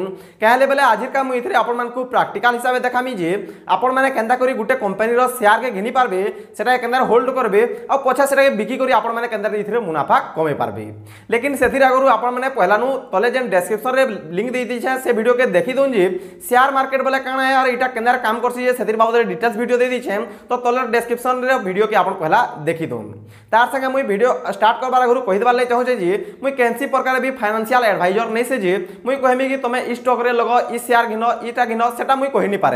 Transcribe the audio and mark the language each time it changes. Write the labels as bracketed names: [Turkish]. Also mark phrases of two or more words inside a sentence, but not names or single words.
[Sambalpuri] କହଲେ ବୋଲେ ଆଜିର କା ମୁଇ ଇଥରେ ଆପଣ ମାନକୁ ପ୍ରାକ୍ଟିକାଲ ହିସାବ ଦେଖାମି ଯେ ଆପଣ ମାନେ କେଣ୍ଡା କରି ଗୁଟେ କମ୍ପାନି ର ସେୟାର କେ ଘେନି ପାରବେ, ସେଟା କେଣ୍ଡା ହୋଲ୍ଡ କରବେ ଆ ପଛା ସେଟା ବିକି କରି ଆପଣ ମାନେ କେଣ୍ଡା ଇଥରେ ମୁନାଫା କମେ ପାରବେ। ଲେକିନ ସେଥିର ଆଗରୁ ଆପଣ ମାନେ ପହଲାନୁ ତଲେ ଯେନ ଡିସ୍କ୍ରିପସନ ରେ ଲିଙ୍କ ଦେଇ ଦି ଛେ ସେ ଭିଡିଓ କେ ଦେଖି ଦନ ଯେ [English] share market [Sambalpuri] ବୋଲେ କାନା ହେ ଅଉର ଇଟା କେଣ୍ଡା କାମ କରସି ଯେ ସେଥିର ବାବତ [English] details video [Sambalpuri] ଦେ ଦି ଛେ। ତ ତଲେ ଡିସ୍କ୍ରିପସନ ରେ ଭିଡିଓ କେ ଆପଣ ପହଲା ଦେଖି ଦନ। ତାର ସଙ୍ଗେ ମୁଇ [English] video start [Sambalpuri] କରବାର ଆଗରୁ କହି ଦେବାର ଲେ ଚାହୁ ଯେ ମୁଇ କେନସି ପ୍ରକାର ଭି [English] financial advisor [Sambalpuri] ନୈ ସେ ଯେ ମୁଇ କହମି କି ତମେ ଈ ଷ୍ଟକ ରେ ଲଗ ଈ ସେୟାର ଘେନ ଈଟା ଘେନ ସେଟା ମୁଇ କହି ନି ପାରେ।